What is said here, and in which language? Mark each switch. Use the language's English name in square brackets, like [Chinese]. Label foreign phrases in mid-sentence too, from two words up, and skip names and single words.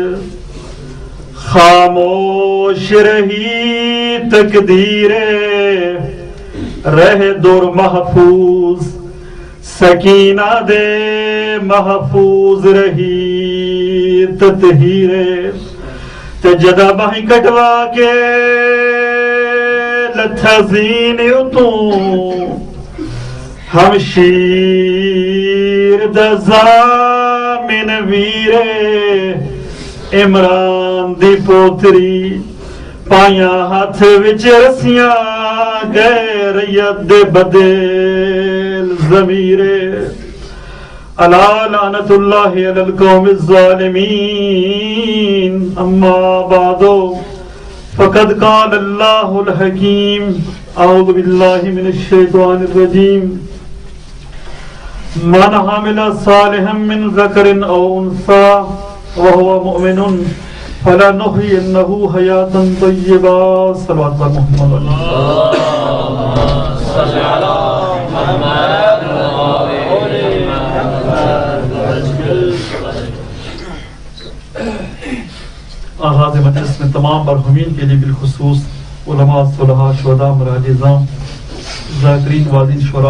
[Punjabi] خاموش رہی تقدیر رہ دور محفوظ سکینہ دے محفوظ رہی تطہیر تے جدا باہیں کٹوا کے لتھا زین اتوں ہمشیر دا زامن ویرے عمران دی پوتری پائیاں ہاتھ وچ رسیاں گئے ریت دے بدل ضمیرے [Arabic] الا لعنت اللہ علی القوم الظالمین اما بعد فقد قال اللہ الحکیم اعوذ باللہ من الشیطان الرجیم من عمل صالحا من ذکر او انثى وهو مؤمن فلنحيينه حياة طيبة صلوات محمد صلی علی محمد [Urdu] آغاز مجلس میں تمام مرحومین کے لیے بالخصوص علماء صلحاء شہداء مراجع نظام ذاکرین وادین شعراء